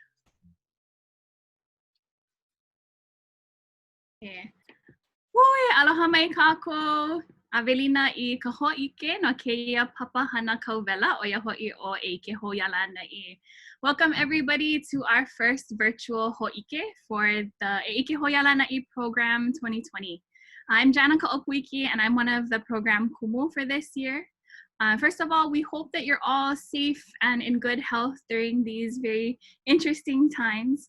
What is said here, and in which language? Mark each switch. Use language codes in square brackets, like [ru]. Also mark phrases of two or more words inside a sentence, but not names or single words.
[en] Okay. [haw] Woi, aloha mai kākou. Awelina I ka Hōʻike no keia papa hana kauwela o ia hoʻi o ʻIke Lānaʻi. [en] Welcome everybody to our first virtual Hōʻike for the ʻIke Lānaʻi program 2020. I'm Janica Okuiki and I'm one of the program kumu for this year. First of all, we hope that you're all safe and in good health during these very interesting times.